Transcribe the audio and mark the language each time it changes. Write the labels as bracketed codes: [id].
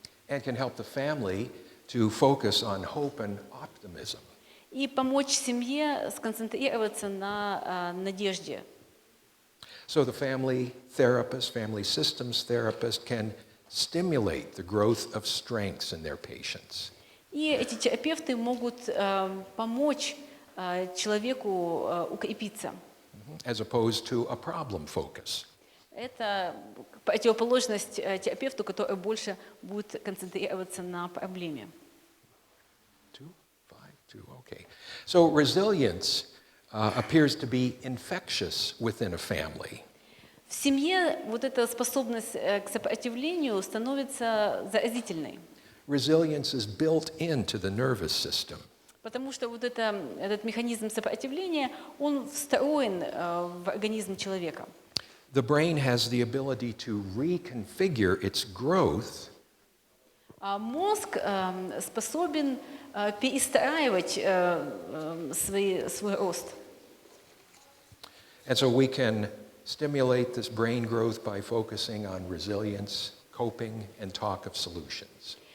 [en] And can help the family to focus on hope and optimism. [ru] И помочь семье сконцентрироваться на надежде. [en] So the family therapist, family systems therapist can stimulate the growth of strengths in their patients. [ru] И эти терапевты могут помочь человеку укрепиться. [en] As opposed to a problem focus. [ru] Это противоположность терапевту, который больше будет концентрироваться на проблеме. [en] 2, 5, 2, okay. So resilience appears to be infectious within a family. [ru] В семье вот эта способность к сопротивлению становится заразительной. [en] Resilience is built into the nervous system. [ru] Потому что вот этот механизм сопротивления, он встроен в организм человека. [en] The brain has the ability to reconfigure its growth [ru] Мозг способен перестраивать свой рост. [en] And so we can stimulate this brain growth by focusing on resilience, coping, and talk of solutions.